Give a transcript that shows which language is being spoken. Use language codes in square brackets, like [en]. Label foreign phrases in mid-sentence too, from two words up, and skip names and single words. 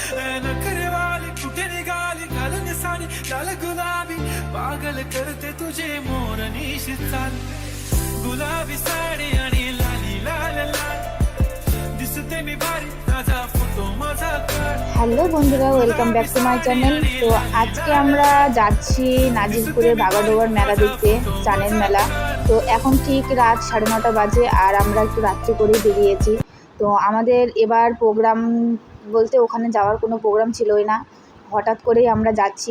[mr] नखरे वाली कुठे निघाली घालून साडी लाल गुलाबी पागल करते तुझे मोरनीशी चाल गुलाबी साडी आणि लाली लाल लाल दिसते मी भारी ताजा फोटो माझा काढ। [bn] হ্যালো বন্ধুরা, [en] welcome back to my channel. [bn] তো আজকে আমরা যাচ্ছি নাজিরপুরের বাগাডোবার মেলা দেখতে, চানের মেলা। তো এখন ঠিক রাত 9:30 বাজে আর আমরা একটু রাত্রি করেই বেরিয়েছি। তো আমাদের এবার প্রোগ্রাম বলতে ওখানে যাওয়ার কোনো প্রোগ্রাম ছিলই না, হঠাৎ করেই আমরা যাচ্ছি।